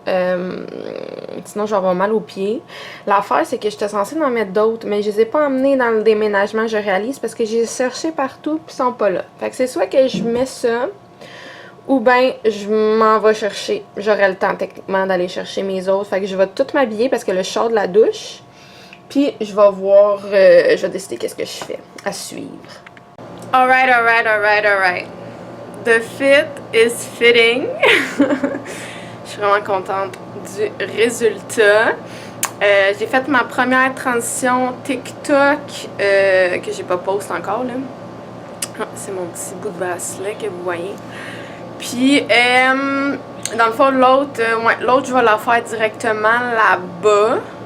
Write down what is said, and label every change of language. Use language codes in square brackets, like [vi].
[fr] Sinon je vais avoir mal aux pieds. L'affaire c'est que j'étais censée en mettre d'autres, mais je les ai pas emmenés dans le déménagement, je réalise, parce que j'ai cherché partout puis ils sont pas là. Fait que c'est soit que je mets ça, ou ben je m'en vais chercher. J'aurai le temps techniquement d'aller chercher mes autres. Fait que je vais tout m'habiller parce que le sors de la douche. Puis je vais voir, je vais décider qu'est-ce que je fais à suivre. [en] Alright, alright, alright, alright. The fit is fitting. [fr] Je suis vraiment contente du résultat. J'ai fait ma première transition TikTok que j'ai pas posté encore là. Ah, c'est mon petit bout de bracelet que vous voyez. Puis, dans le fond, l'autre, je vais la faire directement là-bas.